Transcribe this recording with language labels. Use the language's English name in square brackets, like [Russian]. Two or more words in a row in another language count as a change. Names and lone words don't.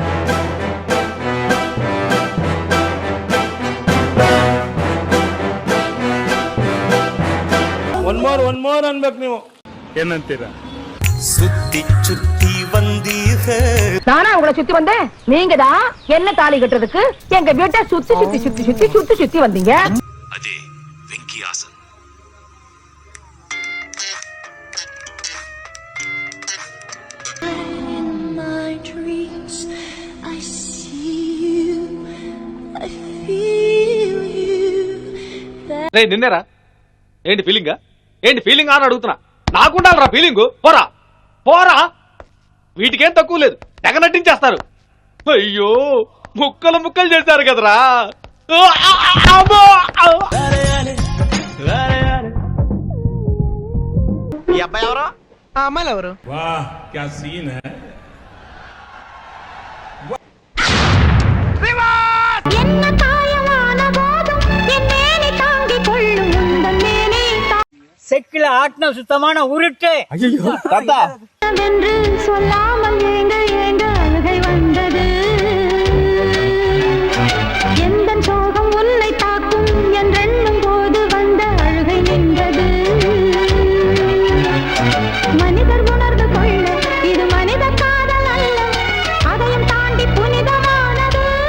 [English] one more [Kannada] ಅನ್ಬೇಕು ನೀವು ಏನಂತೀರಾ [Tamil] சுத்தி வந்தீக நானா உங்களை சுத்தி வந்தேன் நீங்க தான் என்ன தாலி கட்டுறதுக்கு எங்க வீட்டை சுத்தி வந்தீங்க அதே வெங்கியாசன் [Telugu] నిన్నేరా ఏంటి ఫీలింగ్ అని అడుగుతున్నా నాకుండాలరా ఫీలింగ్ పోరా వీటికేం తక్కువ లేదు తెగ నటించేస్తారు అయ్యో ముక్కలు చేశారు కదరా ఈ అబ్బాయి ఎవరు ఆ అమ్మాయిలు ఎవరు [Tamil] செக்கில ஆட்டின சுத்தமான உருட்டு தாத்தா என்று சொல்லாமல் ஏங்க அழுகை வந்தது எந்த சோகம் உன்னை தாக்கும் என்றெண்ணும் போது வந்த அழுகை நின்றது மனிதர் உணர்ந்து கொள்ள இது மனித காதல் அல்ல அதையும் தாண்டி புனிதமானது